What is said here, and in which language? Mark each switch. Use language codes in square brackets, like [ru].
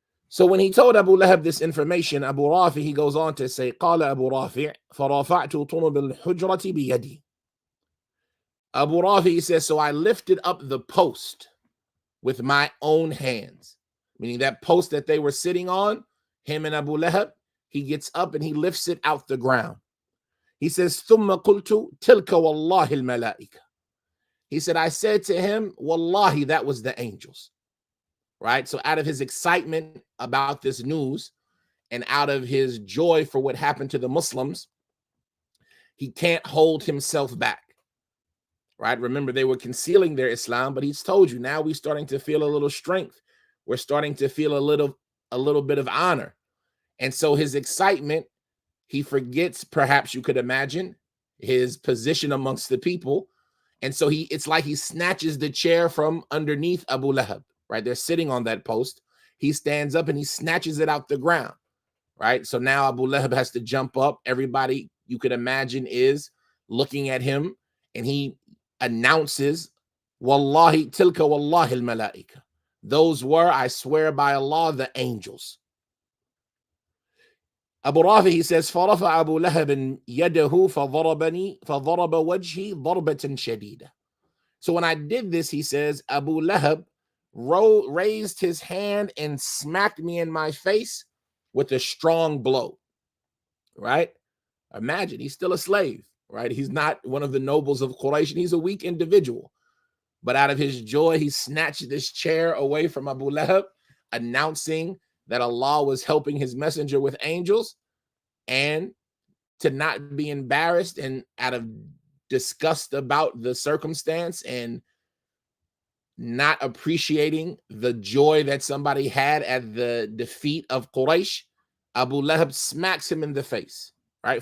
[en] So when he told Abu Lahab this information, Abu Rafi, he goes on to say, [ar] قال Abu Rafi فرفعت طنب الحجرة بيدي. [en] Abu Rafi says, so I lifted up the post with my own hands, meaning that post that they were sitting on, him and Abu Lahab, he gets up and he lifts it out the ground. He says, [ar] ثم قلت تلك والله الملائكة. [en] He said, I said to him, wallahi, that was the angels. Right? So out of his excitement about this news and out of his joy for what happened to the Muslims, he can't hold himself back. Right? Remember, they were concealing their Islam, but he's told you now we're starting to feel a little strength. We're starting to feel a little bit of honor. And so his excitement, he forgets, perhaps you could imagine, his position amongst the people. And so it's like he snatches the chair from underneath Abu Lahab, right? They're sitting on that post. He stands up and he snatches it out the ground, right? So now Abu Lahab has to jump up. Everybody you could imagine is looking at him, and he announces, [ar] Wallahi tilka wallahi al-malaika. [en] Those were, I swear by Allah, the angels. Abu Rafi, he says, [ar] فَرَفَ أَبُو لَهَبٍ يَدَهُ فَضَرَبَ وَجْهِي ضَرْبَةً شَدِيدًا. [en] So when I did this, he says, Abu Lahab raised his hand and smacked me in my face with a strong blow, right? Imagine, he's still a slave, right? He's not one of the nobles of Quraysh. He's a weak individual. But out of his joy, he snatched this chair away from Abu Lahab, announcing that Allah was helping his messenger with angels, and to not be embarrassed and out of disgust about the circumstance and not appreciating the joy that somebody had at the defeat of Quraysh, Abu Lahab smacks him in the face, right?